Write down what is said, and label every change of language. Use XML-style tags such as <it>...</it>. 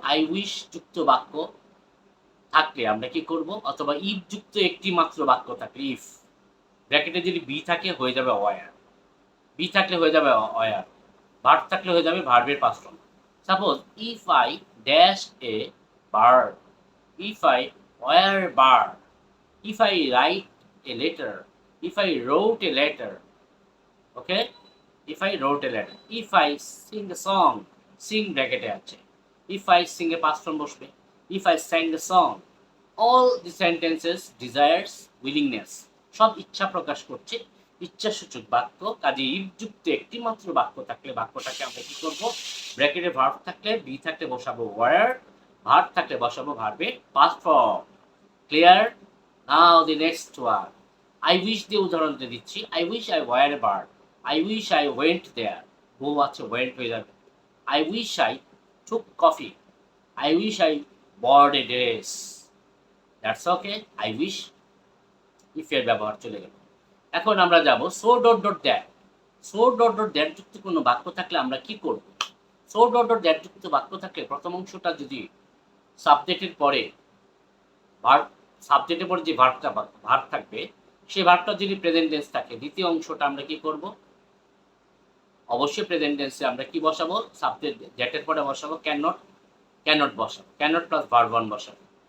<bn>I wish যুক্ত বাক্য থাকলে আমরা কি করব, অথবা ইফ যুক্ত একটি মাত্র বাক্য থাকলে, ইফ ব্র্যাকেটে যদি বি থাকে হয়ে যাবে ওয়ার, বি থাকলে হয়ে যাবে ওয়ার, ভার্ব থাকলে হয়ে যাবে ভার্বের past form.</bn> <en>Suppose if I dash a bird, if I were bird, if I write a letter, if I wrote a letter. Okay, if I wrote a letter, if I sing a song, sing</en> <bn>ব্র্যাকেটে আছে,</bn> <en>if I sing এ past form</en> <bn>বসবে,</bn> <en>if I sang a song, all the sentences desires willingness,</en> <bn>সব ইচ্ছা প্রকাশ করছে, ইচ্ছাসূচক বাক্য। কাজে if যুক্ত একটি মাত্র বাক্য থাকলে বাক্যটাকে আমরা কি করব, ব্র্যাকেটে ভার্ব থাকলে বি থাকলে বসাবো ওয়ার, ভার্ব থাকলে বসাবো ভার্বের past form. Clear?</bn> <en>now the next one, I wish</en> <bn>দিয়ে উদাহরণটা দিচ্ছি।</bn> <en>I wish I were a bird, I wish I went there. Go</en> <bn>আছে</bn> <en>went</en> <bn>হয়ে যাবে।</bn> <en>I wish I took coffee. I wish I bought a dress. That's okay. I wish if</en> <bn>এর ব্যবহার চলে গেল। এখন আমরা যাব so dot dot that. So dot dot that যুক্ত কোনো বাক্য থাকলে আমরা কি করব? So dot dot that যুক্ত বাক্য থাকলে প্রথম অংশটা যদি সাবজেক্টের পরে ভার্ব, সাবজেক্টের পরে যে ভার্বটা ভার্ব থাকবে সেই ভার্বটা যদি প্রেজেন্ট টেন্স থাকে, দ্বিতীয় অংশটা আমরা কি করব, অবশ্যই প্রেজেন্ট টেন্সে আমরা কি বসাবো, সাবজেক্ট দ্যাটের পরে বসাবো ক্যান নট, ক্যান নট বসাবো, can not plus verb one বসাবো।</bn>